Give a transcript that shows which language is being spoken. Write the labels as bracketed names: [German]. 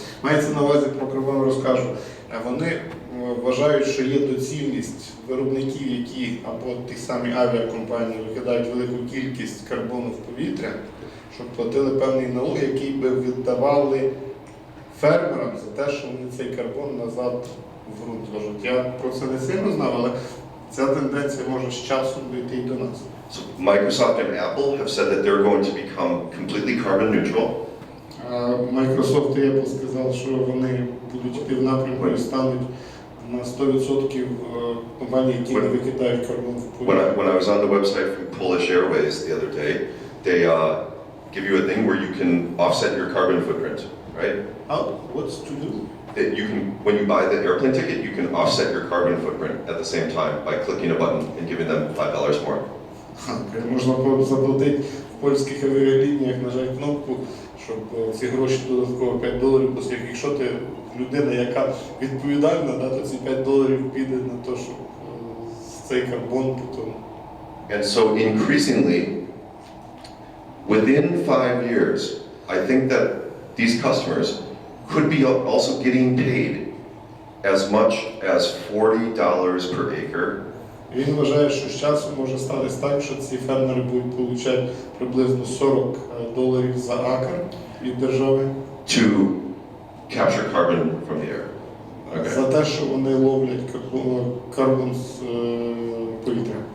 [Ukrainian] Мається на увазі, про карбон розкажу. Вони вважають, що є доцільність виробників, які або ті самі авіакомпанії викидають велику кількість карбону в повітря, щоб платили певний налог, який би віддавали фермерам за те, що вони цей карбон назад в ґрунт ложать. Я про це не сильно знав, але ця тенденція може з часом дійти і до нас. [English] So Microsoft and Apple have said that they're going to become completely carbon neutral. [Ukrainian] Microsoft і Apple сказали, що вони будуть йти в напрямку і стануть на 100% компанії, які не викидають карбон в повітря. [English] When I was on the website from Polish Airways the other day, they give you a thing where you can offset your carbon footprint, right? How? What's to do? That you can, when you buy the airplane ticket, you can offset your carbon footprint at the same time by clicking a button and giving them $5 more. [Ukrainian] Можна заплатити в польських авіалініях, нажати кнопку, щоб ці гроші додатково $5, оскільки якщо ти людина, яка відповідальна, то ці $5 піде на те, щоб цей карбон потім. [English] And so increasingly, within 5 years, I think that these customers could be also getting paid as much as $40 per acre. [Ukrainian] Він вважає, що з часом може статись так, що ці фермери будуть отримати приблизно $40 за акр від держави. [English] To capture carbon from the air. Okay. [Ukrainian] За те, що вони ловлять карбон з повітря.